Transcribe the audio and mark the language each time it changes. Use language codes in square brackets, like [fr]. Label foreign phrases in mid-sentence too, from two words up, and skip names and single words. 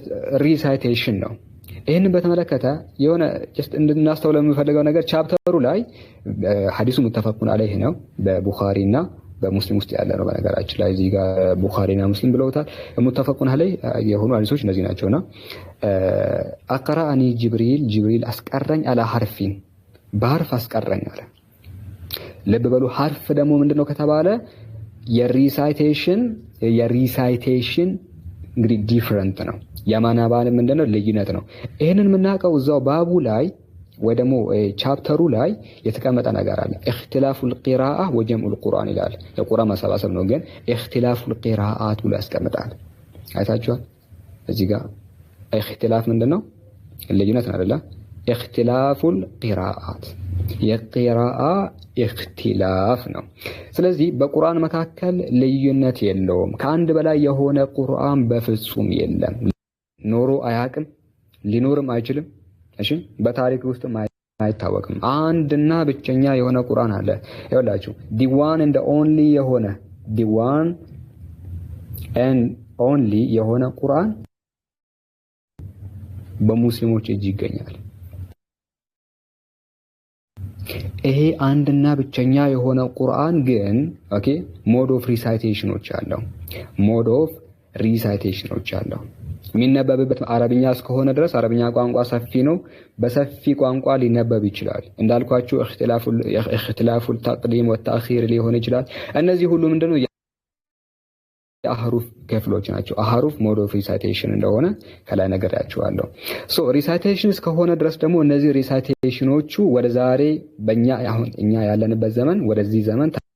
[am] ሪሳይቴሽን ነው ይሄንን በተመለከተ የሆነ ጀስት እንድናስተውለው የምፈልገው ነገር ቻፕተሩ ላይ ሐዲሱ [ar] متفق عليه [am] ነው በቡኻሪና በሙስሊም ውስጥ ያለ ነው በነገራችን ላይ እዚህ ጋር ቡኻሪና ሙስሊም ብለውታል [ar] متفق عليه [am] የሆኑ ሐዲሶች እነዚህ ናቸውና [ar] أقرأني جبريل [am] አስቀረኝ አላ ሐርፊን በሐርፍ አስቀረኝ አለ ልብ በሉ ሐርፍ ደግሞ ምንድነው ከተባለ የሪሳይቴሽን እንግዲህ ዲፈረንት ነው የማናባን ምንድነው ልዩነት ነው ይሄንን የምናውቀው እዛው ባቡ ላይ ወይ ደግሞ ቻፕተሩ ላይ የተቀመጠ ነገር አለ [ar] اختلاف القراءه وجمع القران [am] ይላል የቁርአን መሰባሰብ ነው ግን [ar] اختلاف القراءات [am] ብሎ ያስቀምጣል አይታችኋል እዚህ ጋር اختلاف ምንድነው ልዩነት ነው አይደለ [ar] اختلاف القراءات [am] የቂራአ اختلاف ነው ስለዚህ በቁርአን መካከል ልዩነት የለውም ከአንድ በላይ የሆነ ቁርአን በፍጹም የለም ኖሮ አያቅም ሊኖርም አይችልም እሺ በታሪክ ውስጥ አይታወቅም አንድና ብቸኛ የሆነ ቁርአን አለ ይኸውላችሁ [en] the one and only [am] የሆነ ቁርአን በሙስሊሞች እጅ ይገኛል ይሄ አንድና ብቸኛ የሆነ ቁርአን ግን [en] okay mode of [am] ሪሳይቴሽኖች አለው የሚነበብበት አረብኛ እስከሆነ ድረስ አረብኛ ቋንቋ ሰፊ ነው በሰፊ ቋንቋ ሊነበብ ይችላል እንዳልኳችሁ [ar] اختلاف التقديم والتأخير [am] ሊሆን ይችላል እነዚህ ሁሉ ምንድነው የአህሩፍ ክፍሎች ናቸው አህሩፍ [en] mode of recitation [am] እንደሆነ ከላይ ነገራችኋለሁ ሶ ሪሳይቴሽን እስከሆነ ድረስ ደግሞ እነዚህ ሪሳይቴሽኖቹ ወደ ዛሬ አሁን እኛ ያለንበት ዘመን ወደዚህ ዘመን